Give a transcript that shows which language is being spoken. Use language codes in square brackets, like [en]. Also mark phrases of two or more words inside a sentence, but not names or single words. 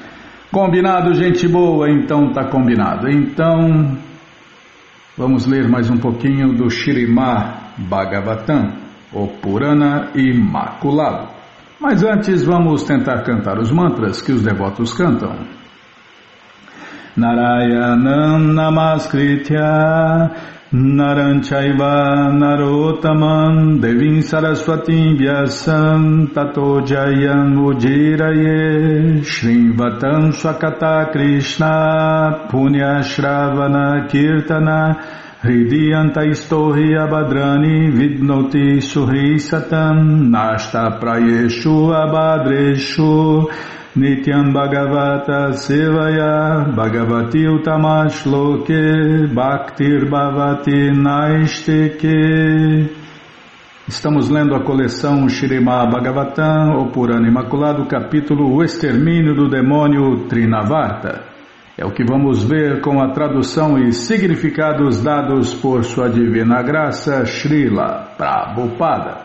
[pt] Combinado, gente boa? Então tá combinado. Então, vamos ler mais um pouquinho do Śrīmad Bhagavatam, o Purana Imaculado. Mas antes vamos tentar cantar os mantras que os devotos cantam. [sa] Narayanam Namaskritya Naram Chaiva Narotamam Devim Saraswatim Vyasam Tato Jayam Ujiraye Shrivatam Swakata Krishna Punya Shravana Kirtana Hridiyanta Istohi Abhadrani Vidnoti Suhi Satam Nashta Prayeshu Abhadreshu Nityam Bhagavata Sevaya Bhagavati Utamashloke Bhaktir Bhavati Naisteke. [pt] Estamos lendo a coleção Śrīmad Bhagavatam, o Purana Imaculado, capítulo O Extermínio do Demônio Trinavarta. É o que vamos ver com a tradução e significados dados por sua divina graça, Srila Prabhupada.